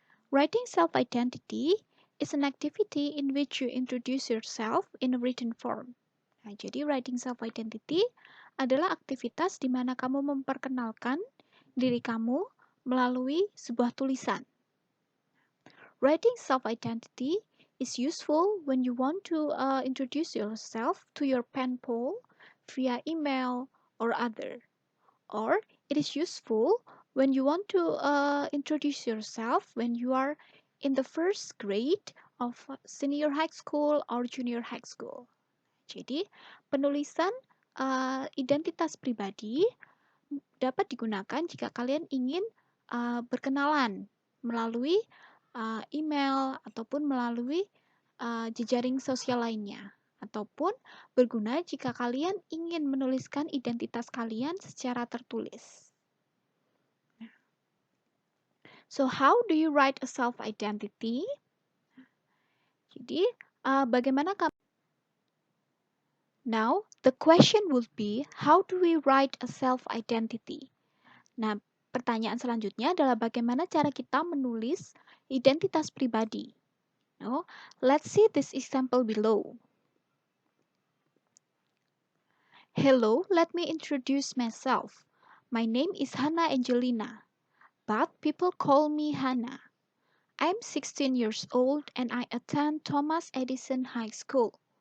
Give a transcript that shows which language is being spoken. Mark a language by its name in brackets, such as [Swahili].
[English] Writing self-identity is an activity in which you introduce yourself in a written form. [Indonesian] Nah, jadi writing self-identity adalah aktivitas di mana kamu memperkenalkan diri kamu melalui sebuah tulisan. [English] Writing self-identity is useful when you want to introduce yourself to your pen pal via email or other. Or it is useful when you want to introduce yourself when you are in the first grade of senior high school or junior high school. [Indonesian] Jadi, penulisan identitas pribadi dapat digunakan jika kalian ingin berkenalan melalui email ataupun melalui jejaring sosial lainnya. Ataupun berguna jika kalian ingin menuliskan identitas kalian secara tertulis. [English] So, how do you write a self-identity? [Indonesian] Jadi, bagaimana kamu? [English] Now, the question would be, how do we write a self-identity? [Indonesian] Nah, pertanyaan selanjutnya adalah bagaimana cara kita menulis identitas pribadi. [English] No? Let's see this example below. Hello, let me introduce myself. My name is Hannah Angelina, but people call me Hannah. I'm 16 years old and I attend Thomas Edison High School.